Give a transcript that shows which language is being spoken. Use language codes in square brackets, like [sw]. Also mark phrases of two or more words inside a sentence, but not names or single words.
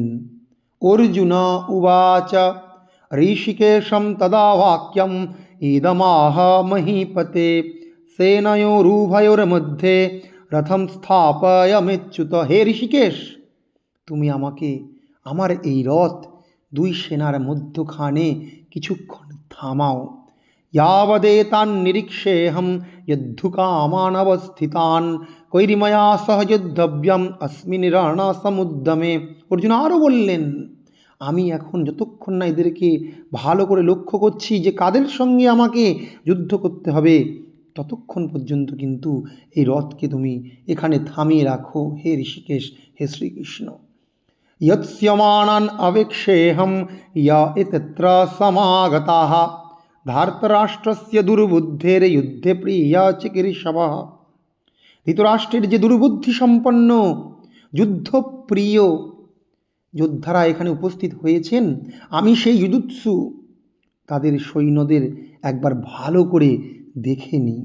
[sa] অর্জুন উবাচ ঋষিকেশম তদা বাক্যম ইদমাহ মহীপতে সেনয়োরুভয়োর্মধ্যে রথম স্থাপয়ামিচ্যুত। [bn] হে ঋষিকেশ, তুমি আমাকে আমার এই রথ দুই সেনার মধ্যখানে কিছুক্ষণ থামাও। [sa] यावदेतान् निरीक्षेऽहं यद्धुकामान् अवस्थितान् কৈরিময়া সহ যোদ্ধব্যম अस्मिन् রণসমুদ্যমে। [bn] অর্জুন আরও বললেন, আমি এখন যতক্ষণ না এদেরকে ভালো করে লক্ষ্য করছি যে কাদের সঙ্গে আমাকে যুদ্ধ করতে হবে, ততক্ষণ পর্যন্ত কিন্তু এই রথকে তুমি এখানে থামিয়ে রাখো। [sa] হে ঋষিকেশ, হে শ্রীকৃষ্ণ। यत्स्यमानान् अवेक्षेऽहं य इत्यत्र समागताः ধার্তরাষ্ট্রস্য দুর্বুদ্ধের যুদ্ধে প্রিয়া চিকিৎসবঃ। [bn] ধৃতরাষ্ট্রের যে দুর্বুদ্ধি সম্পন্ন যুদ্ধপ্রিয় যোদ্ধারা এখানে উপস্থিত হয়েছেন, আমি সেই যুযুৎসু তাদের সৈন্যদের একবার ভালো করে দেখে নিই।